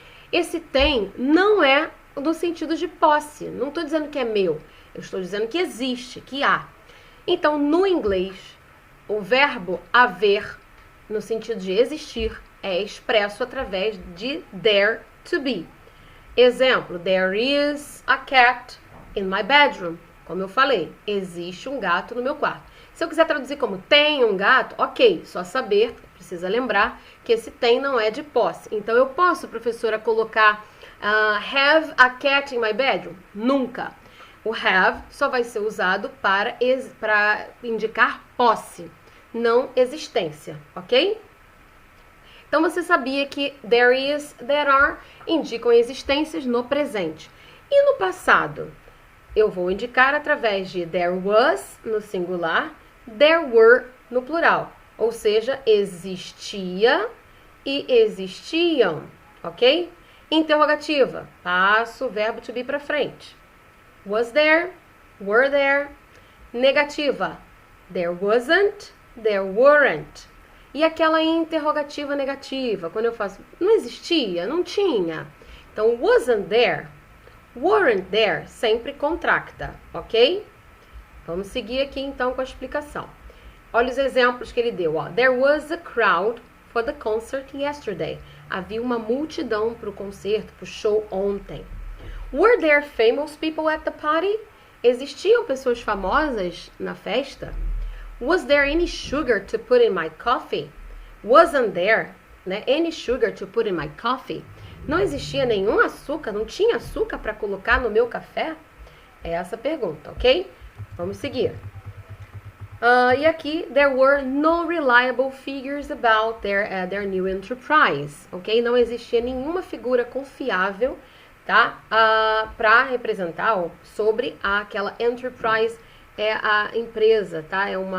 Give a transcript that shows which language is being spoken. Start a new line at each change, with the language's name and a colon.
Portuguese: Esse tem não é no sentido de posse. Não estou dizendo que é meu. Eu estou dizendo que existe, que há. Então, no inglês, o verbo haver, no sentido de existir, é expresso através de there to be.
English: Exemplo, there is a cat in my bedroom.
Portuguese: Como eu falei, existe um gato no meu quarto. Se eu quiser traduzir como tem um gato, ok, só saber, precisa lembrar que esse tem não é de posse. Então, eu posso, professora, colocar
English: have a cat in my bedroom?
Portuguese: Nunca. O have só vai ser usado para indicar posse, não existência, ok? Então, você sabia que there is, there are indicam existências no presente. E no passado? Eu vou indicar através de there was, no singular, there were, no plural. Ou seja, existia e existiam, ok? Interrogativa, passo o verbo to be para frente.
English: Was there, were there. Negativa, there wasn't, there weren't.
Portuguese: E aquela interrogativa negativa, quando eu faço, não existia, não tinha. Então,
English: wasn't there, weren't there,
Portuguese: sempre contracta, ok? Vamos seguir aqui então com a explicação. Olha os exemplos que ele deu, ó.
English: There was a crowd for the concert yesterday.
Portuguese: Havia uma multidão para o concerto, para o show ontem.
English: Were there famous people at the party?
Portuguese: Existiam pessoas famosas na festa?
English: Was there any sugar to put in my coffee? Wasn't there,
Portuguese: né,
English: any sugar to put in my coffee?
Portuguese: Não existia nenhum açúcar, não tinha açúcar para colocar no meu café? É essa a pergunta, ok? Vamos seguir. E aqui,
English: there were no reliable figures about their new enterprise, ok?
Portuguese: Não existia nenhuma figura confiável, tá? Para representar sobre aquela enterprise, é a empresa, tá?